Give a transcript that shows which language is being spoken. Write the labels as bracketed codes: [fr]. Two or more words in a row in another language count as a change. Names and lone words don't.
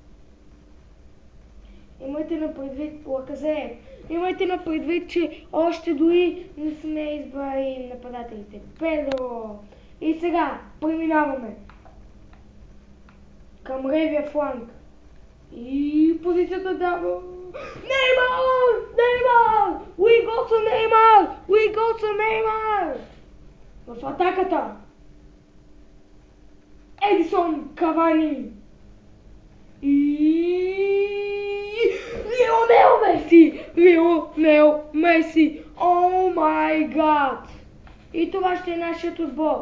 [bg] Имайте на предвид Лаказет. Имайте на предвид, че още дори не сме избрали нападателите. Педро. И сега преминаваме към левия фланг. И позицията дава Неймар! [en] We go to Неймар! [bg] В атаката Едисон Кавани и Лионел Меси! [en] Oh my god! [bg] И това ще е нашият отбор.